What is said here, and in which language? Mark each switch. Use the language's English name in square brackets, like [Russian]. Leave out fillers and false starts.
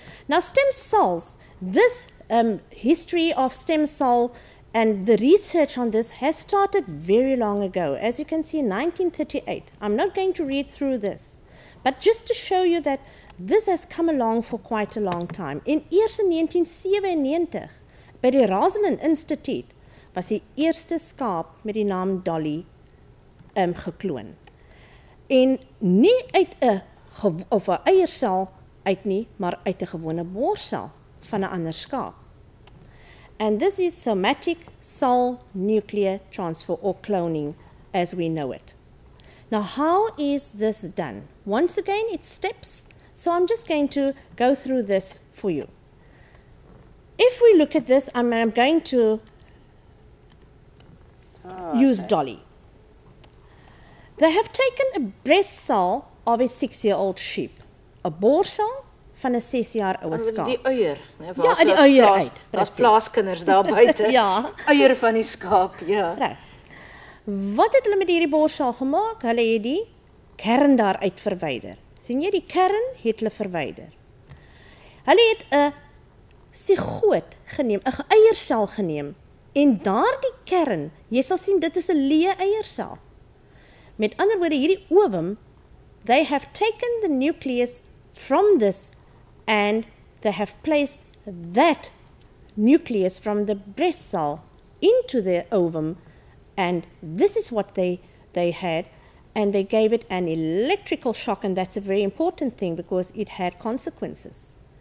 [English] Now stem cells, this history of stem cell and the research on this has started very long ago. As you can see, in 1938. I'm not going to read through this, but just to show you that this has come along for quite a long time. [Afrikaans] Eers in 1997, by die Rosalind Instituut, was die eerste skaap met die naam Dolly gekloon. En nie uit 'n eiersel uit nie, maar uit 'n gewone borsel van 'n ander skaap. [English] And this is somatic cell nuclear transfer or cloning as we know it. Now, how is this done? Once again, it's steps. So I'm just going to go through this for you. If we look at this, I'm going to use Dolly. They have taken a breast cell of a 6-year-old sheep, a [Afrikaans] borsel van 'n 6 jaar oude skaap. Die eier, né? Ja, uit die eier uit. Daar's plaaskinders daar buite. Ja. Eier van die skaap, ja. Reg. Wat het hulle met hierdie borsel gemaak? Hulle het die kern daaruit verwyder. Sien jy, die kern het hulle verwyder. Hulle het 'n sigoot geneem, 'n eiersel geneem, en daardie kern, jy sal sien dit is 'n leë eiersel. Met ander woorde, hierdie ovum, [English] they have taken the nucleus from this and they have placed that nucleus from the breast cell into the ovum, and this is what they had, and they gave it an electrical shock, and that's a very important thing because it had consequences.